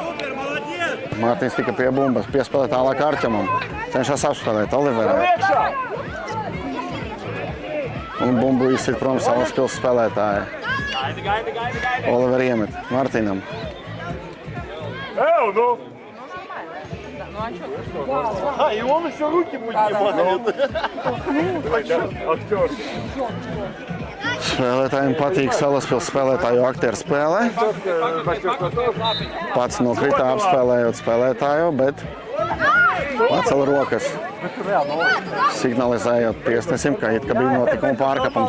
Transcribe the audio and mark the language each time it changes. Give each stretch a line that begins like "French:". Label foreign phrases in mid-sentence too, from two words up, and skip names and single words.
Latvian: Mārtiņš tika pie bumbas. Piespēlē tālāk Artjomam. Cenšas apspēlēt Oliveram. Un bumbu izsit prom Salaspils spēlētāji. Oliver iemet Martinam. Evo, nu!
Russian: А, и он еще руки поднимает. Актер.
Latvian: Spēlētājiem patīk Salaspils spēlētāju aktieru spēlē. Pats nokrita apspēlējot spēlētāju, bet pacēla rokas. Signalizējot tiesnesim, ka it kā bija notikuma pārkāpums.